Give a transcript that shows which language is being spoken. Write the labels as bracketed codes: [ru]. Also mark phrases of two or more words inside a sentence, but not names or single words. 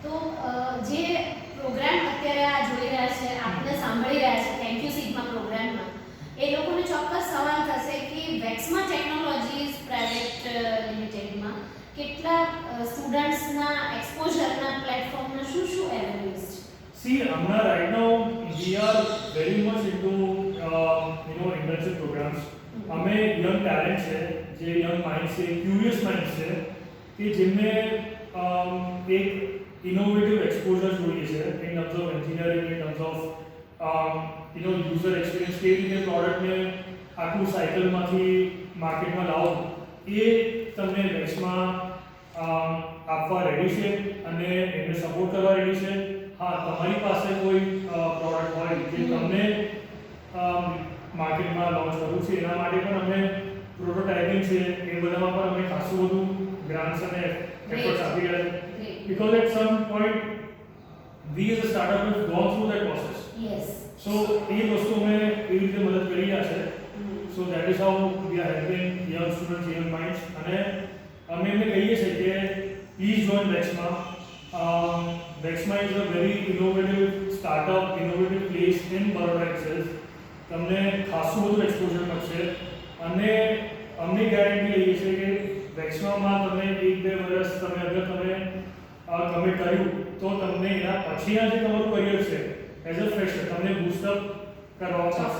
[gu] તો જે પ્રોગ્રામ અત્યારે આ જોઈ રહ્યા છે, આપને સાંભળી રહ્યા છે થેન્ક યુ સિગ્મા પ્રોગ્રામમાં, એ લોકોને ચોક્કસ સવાલ થશે કે વેક્સમા ટેકનોલોજીસ પ્રાઇવેટ લિમિટેડમાં કેટલા સ્ટુડન્ટ્સના એક્સપોઝરના પ્લેટફોર્મના શું એવેન્યુઝ છે? [en] See, Amna, right now we are very much into internship programs. [hi] हमें [en] young talents [hi] है, जो [en] young minds [hi] है, [en] curious minds [hi] है, कि जिनमें एक [en] innovative exposure [gu] જોઈએ છે [en] in terms of engineering, in terms of user experience, [gu] કે રીતે પ્રોડક્ટને આખું સાયકલમાંથી માર્કેટમાં લાવો, એ તમને વેક્સમાં આપવા રેડી છે અને એમને સપોર્ટ કરવા રેડી છે. हाँ, તમારી પાસે કોઈ પ્રોડક્ટ હોય જે તમને માર્કેટમાં લોન્ચ કરવું છે, એના માટે પણ અમે પ્રોટોટાઇપિંગ છે એ બધામાં પણ અમે ખાસું બધું ગ્રાન્ટ્સ અને એફર્ટ્સ આપી રહ્યા છે. [en] Because at some point we as a startup have gone through that process. Yes. [gu] So એ વસ્તુ અમે એવી રીતે મદદ કરી રહ્યા છે. [en] So that is how we are helping young students, young minds. [gu] અને અમે એમને કહીએ છીએ કે [en] please join Vexma. Vexma is a very innovative startup, innovative place in Baroda itself. [gu] તમને ખાસું બધું એક્સપોઝર મળશે અને અમને ગેરંટી લઈએ છીએ કે વેક્સમામાં તમે 1-2 વર્ષ તમે અગર તમે કમિટ કર્યું તો તમને એના પછીના જે તમારું કરિયર છે [en] as a fresher [gu] તમને બૂસ્ટઅપ કરવામાં આવશે.